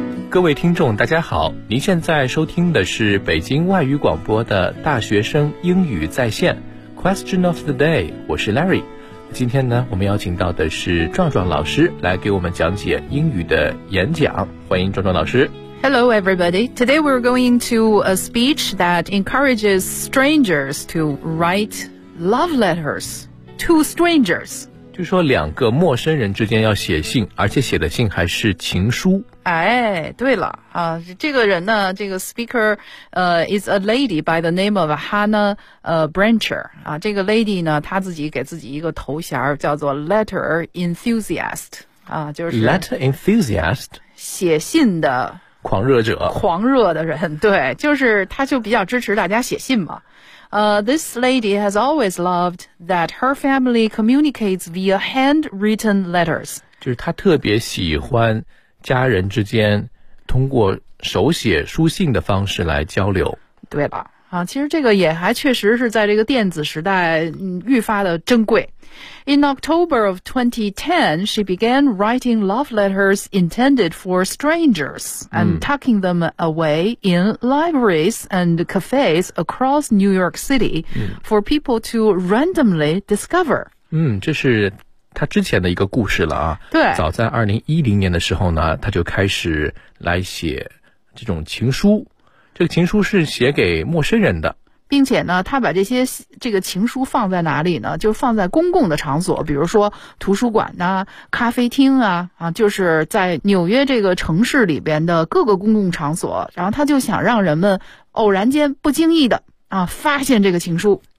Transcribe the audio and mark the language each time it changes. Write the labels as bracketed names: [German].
[Chinese] 各位听众大家好，您现在收听的是北京外语广播的大学生英语在线 Question of the day， 我是 Larry。今天呢，我们邀请到的是壮壮老师来给我们讲解英语的演讲，欢迎壮壮老师。 [English] Hello everybody. Today we're going to a speech that encourages strangers to write love letters to strangers. [Chinese] 就说两个陌生人之间要写信，而且写的信还是情书。哎，对了啊，这个人呢，这个 [English] speaker is a lady by the name of Hannah Brancher [Chinese] 啊，这个 lady 呢，她自己给自己一个头衔叫做 letter enthusiast 啊，就是 [English] letter enthusiast [Chinese] 写信的狂热者，狂热的人，对，就是他就比较支持大家写信嘛。 [English] This lady has always loved that her family communicates via handwritten letters， [Chinese] 就是她特别喜欢家人之间通过手写书信的方式来交流。对吧，啊，其实这个也还确实是在这个电子时代愈发的珍贵。 [English] In October of 2010 she began writing love letters intended for strangers and tucking them away in libraries and cafes across New York City for people to randomly discover。 [Chinese] 这是他之前的一个故事了啊。对，早在2010年的时候呢，他就开始来写这种情书，这个情书是写给陌生人的，并且呢他把这个情书放在哪里呢，就放在公共的场所，比如说图书馆啊，咖啡厅啊，啊，就是在纽约这个城市里边的各个公共场所，然后他就想让人们偶然间不经意的啊发现这个情书，